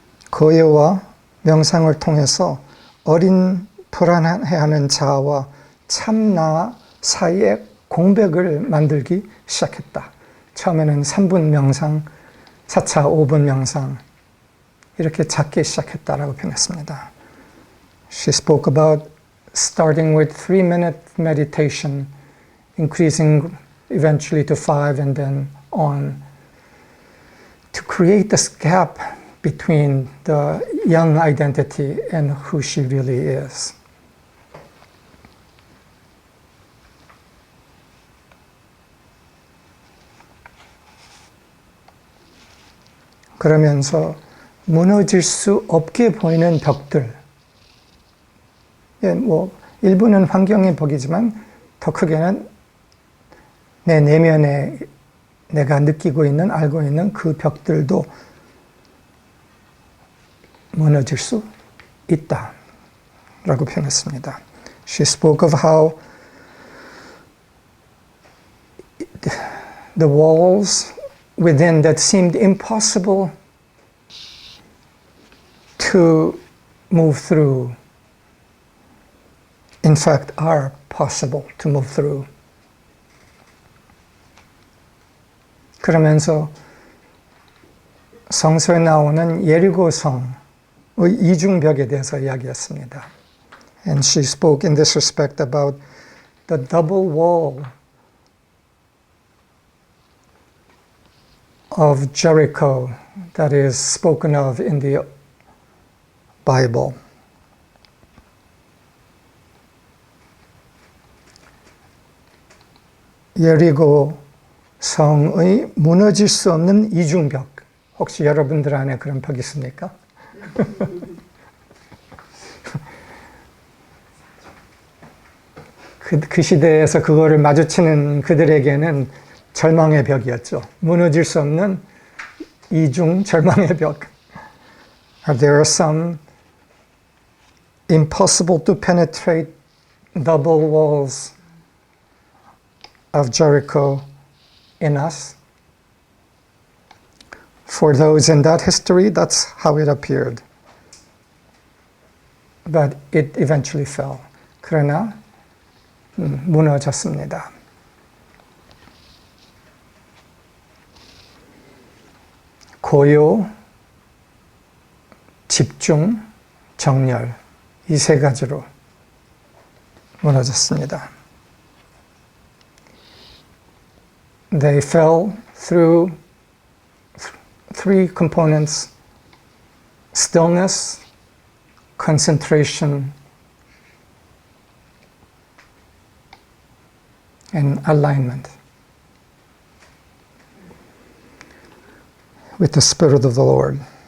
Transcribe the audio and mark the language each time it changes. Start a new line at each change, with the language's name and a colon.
Korean: 고요와 명상을 통해서 어린 불안해하는 자아와 참나 사이에 공백을 만들기 시작했다. 처음에는 3분 명상, 4차 5분 명상 이렇게 작게 시작했다라고 표현했습니다.
English: She spoke about starting with 3-minute meditation, increasing eventually to 5 and then on, to create this gap between the young identity and who she really is.
Korean: 그러면서 무너질 수 없게 보이는 벽들, 뭐 일부는 환경의 벽이지만 더 크게는 내 내면에 내가 느끼고 있는, 알고 있는 그 벽들도 무너질 수 있다 라고 표현했습니다.
English: She spoke of how the walls within that seemed impossible to move through, in fact, are possible to move through.
Korean: 그러면서 성서에 나오는 예리고 성의 이중벽에 대해서 이야기했습니다.
English: And she spoke in this respect about the double wall of Jericho that is spoken of in the Bible.
Korean: 예리고 성의 무너질 수 없는 이중벽. 혹시 여러분들 안에 그런 벽 있습니까? 그 시대에서 그거를 마주치는 그들에게는 절망의 벽이었죠. 무너질 수 없는 이중 절망의 벽.
English: There are some impossible to penetrate double walls of Jericho in us. For those in that history, that's how it appeared. But it eventually fell.
Korean: 그러나 무너졌습니다. 고요, 집중, 정렬 이 세 가지로 무너졌습니다.
English: They fell through three components: stillness, concentration, and alignment with the Spirit of the Lord.